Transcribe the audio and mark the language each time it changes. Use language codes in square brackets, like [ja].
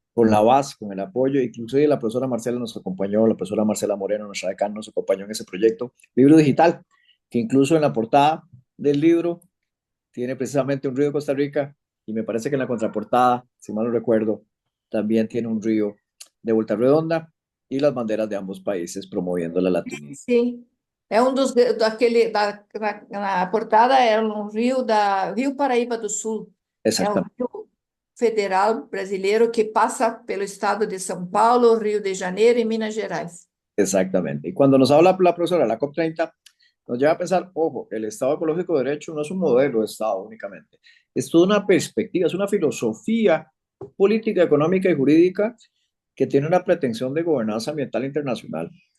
[es] con la base, con el apoyo, inclusive la profesora Marcela nos acompañó, la profesora Marcela Moreno, nuestra decana, nos acompañó en ese proyecto, libro digital, que incluso en la portada del libro tiene precisamente un río de Costa Rica y me parece que en la contraportada, si mal no recuerdo, también tiene un río de Volta Redonda y las banderas de ambos países promoviendo la latinidad. [pt] sim. É um dos daquele na portada era um rio da Rio Paraíba do Sul. É o [es] Exactamente, [pt] rio federal brasileiro que passa pelo estado de São Paulo, Rio de Janeiro e Minas Gerais. [es] exactamente. Y cuando nos habla la profesora de la COP30, nos lleva a pensar, ojo, el Estado ecológico de derecho no es un modelo de Estado únicamente, es toda una perspectiva, es una filosofía política, económica y jurídica que tiene una pretensión de gobernanza ambiental internacional.